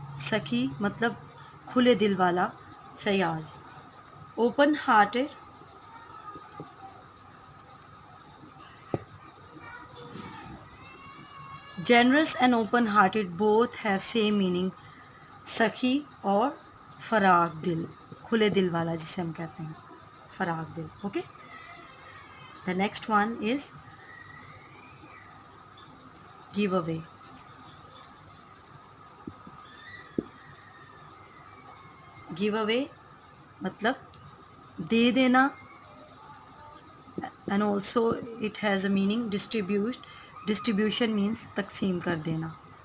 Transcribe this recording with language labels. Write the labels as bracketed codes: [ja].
[hi] सखी मतलब खुले दिल वाला, Fayaz. [en] Open hearted generous and open hearted both have same meaning. [hi] सखी और फराग दिल, खुले दिल वाला जिसे हम कहते हैं, फराग दिल. [en] Okay, the next one is give away. Give away [hi] मतलब दे देना, [en] and also it has a meaning distribution means [hi] तकसीम कर देना.